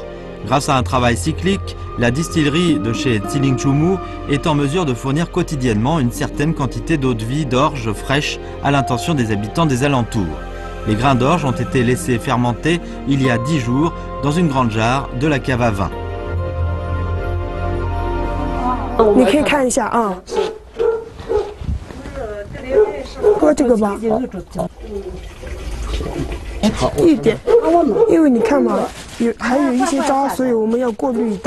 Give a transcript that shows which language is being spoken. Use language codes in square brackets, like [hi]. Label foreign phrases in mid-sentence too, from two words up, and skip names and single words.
[fr] Grâce à un travail cyclique, la distillerie de chez Tsining Chumu est en mesure de fournir quotidiennement une certaine quantité d'eau de vie d'orge fraîche à l'intention des habitants des alentours. Les grains d'orge ont été laissés fermenter il y a 10 jours dans une grande jarre de la cave à vin. [zh] 你可以看一下啊。喝这个吧，一点，因为你看嘛，还有一些渣，所以我们要过滤掉。